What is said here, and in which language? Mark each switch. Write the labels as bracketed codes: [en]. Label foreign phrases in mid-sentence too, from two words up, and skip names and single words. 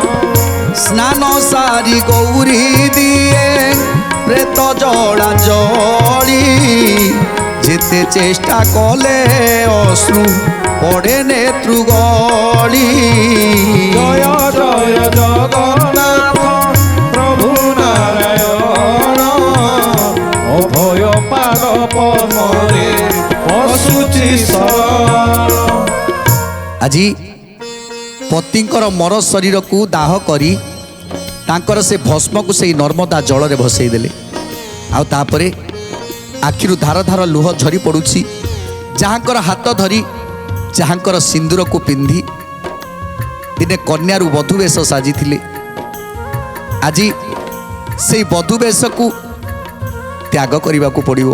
[or] ସ୍ନାନ ସାରି ଗୌରୀ ଦିଏ ପ୍ରେତ ଜଡ଼ା ଜଡ଼ି, ଯେତେ ଚେଷ୍ଟା କଲେ ଅଶ୍ରୁ ପଡ଼େ ନେତ୍ରୁ ଗଡ଼ି। ଜୟ ଜୟ ଜଗନ୍ନାଥ ପ୍ରଭୁ ନାରାୟଣ, ଅଭୟ ପାଦ ପଦ୍ମରେ ବସୁଛି ଶରଣ। ଆଜି ପତିଙ୍କର ମର ଶରୀରକୁ ଦାହ କରି ତାଙ୍କର ସେ ଭସ୍ମକୁ ସେଇ ନର୍ମଦା ଜଳରେ ଭସେଇ ଦେଲେ। ଆଉ ତାପରେ ଆଖିରୁ ଧାର ଧାର ଲୁହ ଝରି ପଡ଼ୁଛି। ଯାହାଙ୍କର ହାତ ଧରି, ଯାହାଙ୍କର ସିନ୍ଦୁରକୁ ପିନ୍ଧି ଦିନେ କନ୍ୟାରୁ ବଧୂ ବେଶ ସାଜିଥିଲେ, ଆଜି ସେଇ ବଧୂ ବେଶକୁ ତ୍ୟାଗ କରିବାକୁ ପଡ଼ିବ।